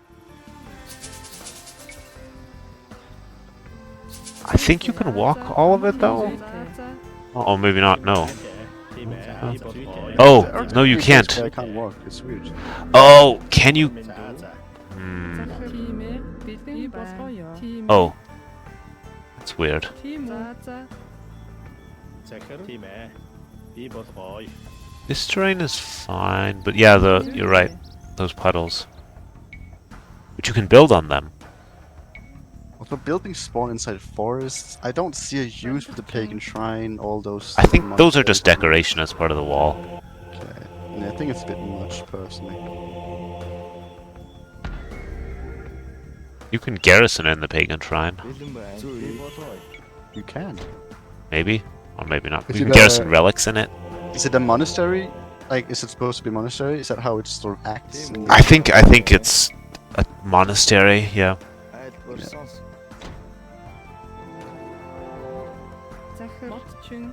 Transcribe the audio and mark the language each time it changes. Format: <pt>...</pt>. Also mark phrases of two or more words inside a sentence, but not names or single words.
<en>I think you can walk all of it though. Oh, maybe not. No. Oh, There are no, you places can't. where I can't walk. It's weird. Oh, can you? Hmm. Time. Vi Bosroya. Time. Oh, that's weird. Timo.</en> <mn>захир тийм ээ би бол гоё</mn> <en>This terrain is fine, but yeah, you're right. Those puddles. But you can build on them. Also, buildings spawn inside forests. I don't see a use for the pagan shrine. All those. I think those are monasteries. just decoration as part of the wall. Okay. Yeah, I think it's a bit much, personally. You can garrison in the pagan shrine,</en> <mn>бэлэн байна би болоо</mn> <en>You can. maybe, or maybe not. Is You can it, garrison relics in it. Is it a monastery? Like, is it supposed to be a monastery? Is that how it sort of acts? in the- I think it's a monastery. Yeah. Matching.</en>